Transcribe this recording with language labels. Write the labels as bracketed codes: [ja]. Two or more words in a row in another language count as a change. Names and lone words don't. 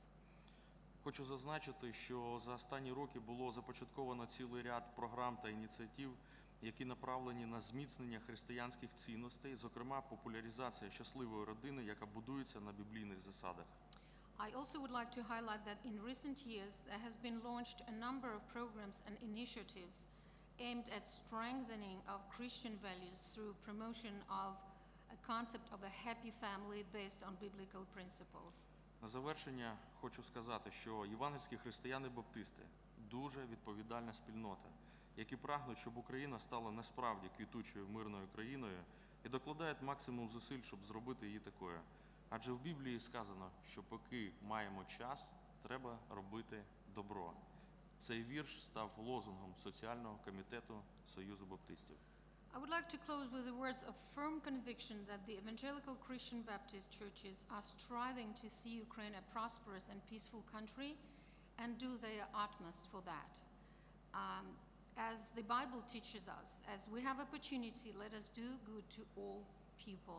[uk] Хочу зазначити, що за останні роки було започатковано цілий ряд програм та ініціатив, які направлені на зміцнення християнських цінностей, зокрема популяризація щасливої родини, яка будується на біблійних засадах. [en] I also would like to highlight that in recent years there has been launched a number of programs and initiatives aimed at strengthening of Christian values through promotion of a concept of a happy family based on biblical principles. [uk] На завершення хочу сказати, що євангельські християни-баптисти – дуже відповідальна спільнота, які прагнуть, щоб Україна стала насправді квітучою мирною країною і докладають максимум зусиль, щоб зробити її такою. Адже в Біблії сказано, що поки маємо час, треба робити добро. Цей вірш став лозунгом соціального комітету Союзу баптистів. [en] I would like to close with the words of firm conviction that the evangelical Christian Baptist churches are striving to see Ukraine a prosperous and peaceful country and do their utmost for that. As the Bible teaches us, as we have opportunity, let us do good to all people.